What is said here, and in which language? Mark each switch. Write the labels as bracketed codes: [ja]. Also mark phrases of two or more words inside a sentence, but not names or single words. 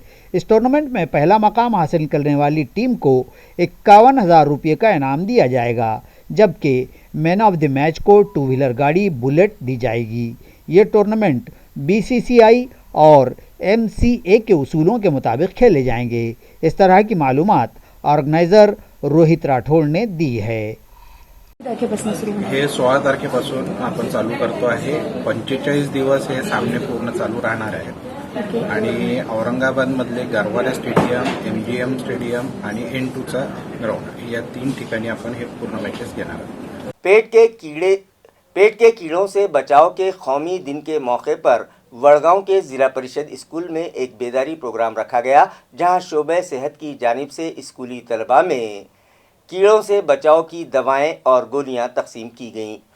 [ur] اس ٹورنامنٹ میں پہلا مقام حاصل کرنے والی ٹیم کو 51,000 روپے کا انعام دیا جائے گا، جبکہ [en] man of the match [ur] کو 2 ویلر گاڑی بلیٹ دی جائے گی۔ یہ ٹورنامنٹ BCCI اور MCA کے اصولوں کے مطابق کھیلے جائیں گے۔ اس طرح کی معلومات آرگنائزر روہت راٹھوڑ نے دی ہے۔ [mr] हे 16 तारखेपासून आपण चालू करतो आहे। 45 दिवस हे सामने पूर्ण चालू राहणार आहेत आणि औरंगाबादमधले गरवारे स्टेडियम, MGM स्टेडियम आणि N2चा ग्राउंड या 3 ठिकाणी आपण हे पूर्ण मॅचेस घेणार आहोत। [ur] پیٹ کے کیڑوں سے بچاؤ کے قومی دن کے موقع پر وڈگاؤں کے ضلع پریشد اسکول میں ایک بیداری پروگرام رکھا گیا، جہاں شعبۂ صحت کی جانب سے اسکولی طلبہ میں کیڑوں سے بچاؤ کی دوائیں اور گولیاں تقسیم کی گئیں.